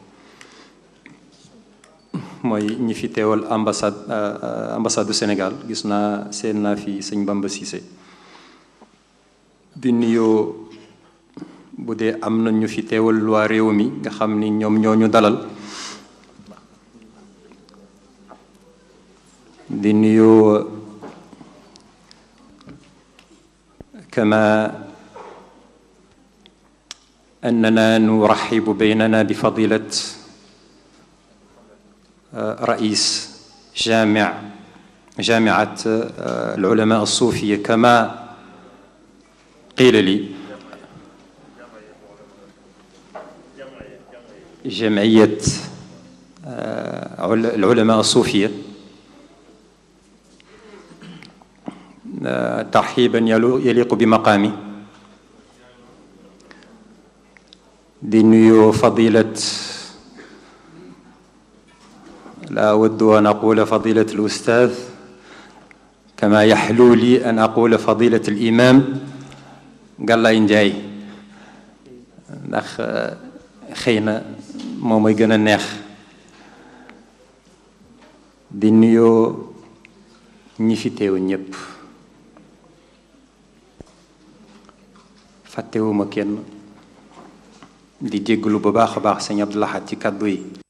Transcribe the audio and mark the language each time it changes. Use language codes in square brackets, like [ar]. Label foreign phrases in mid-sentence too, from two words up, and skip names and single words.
[wo] mooy ñi fi teewal [fr] ambassade du Sénégal [wo] gis naa seen naa fi sëñ Bamba Cissé di nuyoo bu dee am na ñu fi teewal waa réew mi nga xam ni ñoom ñoo ñu dalal di nuyoo [ar] kama أننا نرحب بيننا بفضيلة رئيس جامعة العلماء الصوفية كما قيل لي جمعية العلماء الصوفية ترحيبا يليق بمقامي [wo] di nuyu [ar] فضيلة لا أود أن أقول فضيلة الأستاذ كما يحلو لي أن أقول فضيلة الإمام Galaye Ndiaye [wo] ndax xëy na moom mooy gën a neex di nuyoo ñi fi teew ñépp fàttewuma kenn di jégglu bu baax a baax sëñ Abdou Lahad ci kàddu yi